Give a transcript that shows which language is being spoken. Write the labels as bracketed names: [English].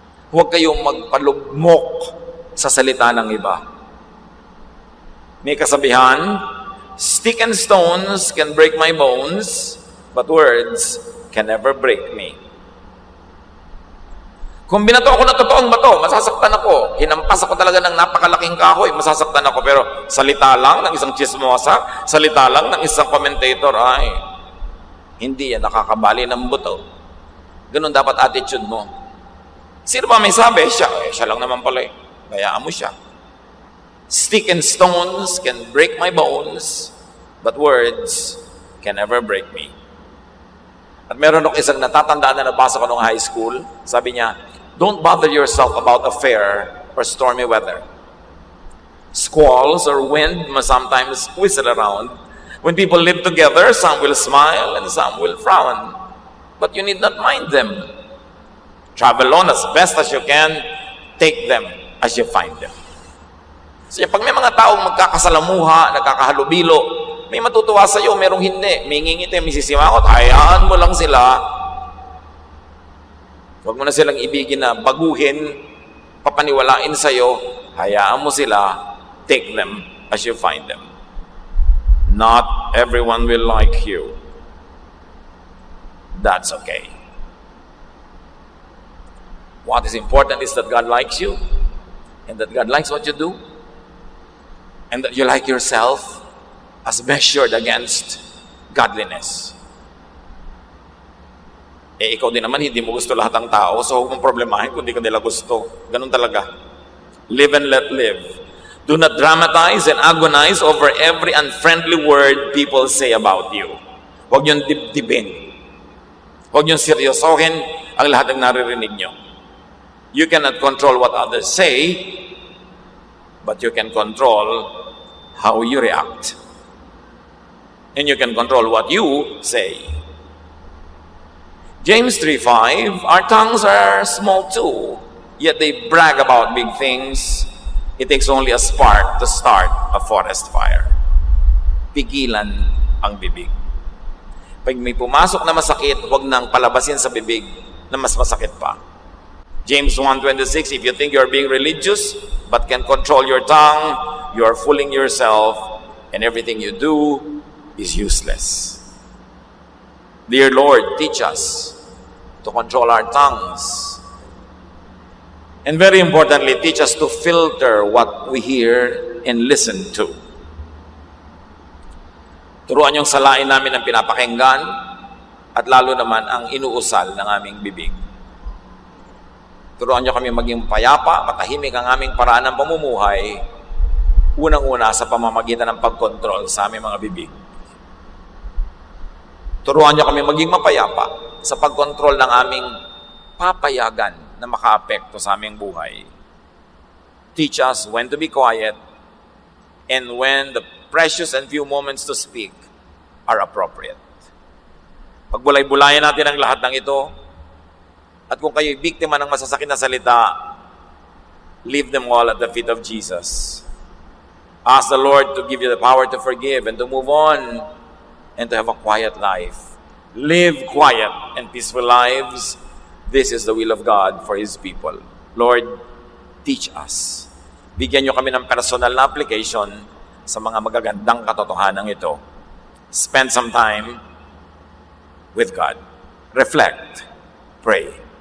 [Filipino] Huwag kayong magpalugmok sa salita ng iba. May kasabihan, [English] stick and stones can break my bones, but words can never break me. [Filipino] Kung binato ako ng totoong bato, masasaktan ako. Hinampas ako talaga ng napakalaking kahoy, masasaktan ako. Pero salita lang ng isang chismosa, salita lang ng isang commentator, ay, hindi yan nakakabali ng buto. Ganun dapat attitude mo. Sino ba may sabi? Siya lang naman pala eh. Bayaan mo siya. [English] Stick and stones can break my bones, but words can never break me. [Filipino] At meron ako isang natatandaan na nabasa ko nung high school. Sabi niya, [English] don't bother yourself about a fair or stormy weather. Squalls or wind must sometimes whistle around. When people live together, some will smile and some will frown. But you need not mind them. Travel on as best as you can. Take them as you find them. [Filipino] So pag may mga taong magkakasalamuha, nagkakahalubilo, may matutuwa sa iyo, merong hindi. May ngingiti, may sisimangot, hayaan mo lang sila. Huwag mo na silang ibigin na baguhin, papaniwalain sa iyo, hayaan mo sila, [English] take them as you find them. Not everyone will like you. That's okay. What is important is that God likes you, and that God likes what you do, and that you like yourself as measured against godliness. [Filipino] Ikaw din naman, hindi mo gusto lahat ng tao, so huwag mong problemahin kung hindi ka nila gusto. Ganun talaga. [English] Live and let live. Do not dramatize and agonize over every unfriendly word people say about you. [Filipino] Huwag niyong dibdibin. Huwag niyong seryosohin ang lahat ng naririnig niyo. [English] You cannot control what others say, but you can control how you react. And you can control what you say. James 3:5, our tongues are small too, yet they brag about big things. It takes only a spark to start a forest fire. [Filipino] Pigilan ang bibig. Pag may pumasok na masakit, huwag nang palabasin sa bibig na mas masakit pa. [English] James 1:26, if you think you're being religious but can control your tongue, you are fooling yourself and everything you do is useless. Dear Lord, teach us to control our tongues. And very importantly, teach us to filter what we hear and listen to. [Filipino] Turuan yung salain namin ang pinapakinggan at lalo naman ang inuusal ng aming bibig. Turuan niyo kami maging payapa, matahimik ang aming paraan ng pamumuhay, unang-una sa pamamagitan ng pagkontrol sa aming mga bibig. Turuan niyo kami maging mapayapa sa pagkontrol ng aming papayagan na makaapekto sa aming buhay. [English] Teach us when to be quiet and when the precious and few moments to speak are appropriate. [Filipino] Pagbulay-bulayan natin ang lahat ng ito, at kung kayo'y biktima ng masasakit na salita, [English] leave them all at the feet of Jesus. Ask the Lord to give you the power to forgive and to move on and to have a quiet life. Live quiet and peaceful lives. This is the will of God for His people. Lord, teach us. [Filipino] Bigyan niyo kami ng personal na application sa mga magagandang katotohanan ito. [English] Spend some time with God. Reflect. Pray.